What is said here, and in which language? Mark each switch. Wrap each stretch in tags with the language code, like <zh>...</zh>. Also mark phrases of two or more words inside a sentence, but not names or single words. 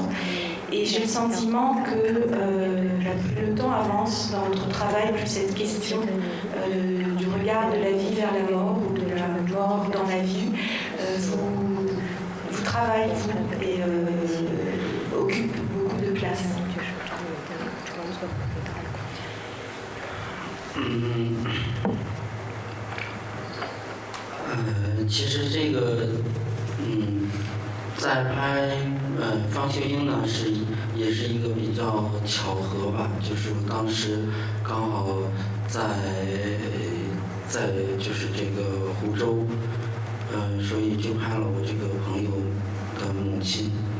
<fr>Et j'ai le sentiment que plus le temps avance dans votre travail, plus cette question du regard de la vie vers la mort ou de la mort dans la vie vous travaille, vous, et occupe beaucoup de place.</fr> <zh>其实这个在拍方秀英呢也是一个比较巧合吧，就是我当时刚好在就是这个湖州，所以就拍了我这个朋友的母亲，</zh>